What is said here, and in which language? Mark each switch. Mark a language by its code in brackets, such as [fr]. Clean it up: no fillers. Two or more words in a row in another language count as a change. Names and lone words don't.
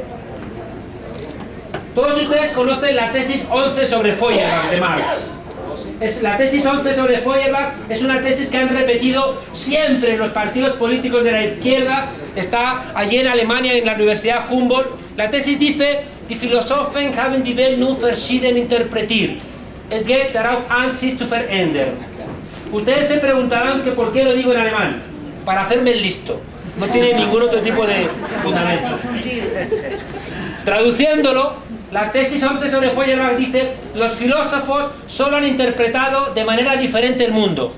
[es] Todos ustedes conocen la tesis 11 sobre Feuerbach de Marx. La tesis 11 sobre Feuerbach es una tesis que han repetido siempre en los partidos políticos de la izquierda. Está allí en Alemania, en la Universidad Humboldt. La tesis dice: [de] Die Philosophen haben die Welt nun verschieden interpretiert. Es geht darauf an, sie zu verändern. [es] Ustedes se preguntarán que por qué lo digo en alemán. Para hacerme el listo. No tiene ningún otro tipo de fundamento. Traduciéndolo, la tesis 11 sobre Feuerbach dice: los filósofos solo han interpretado de manera diferente el mundo.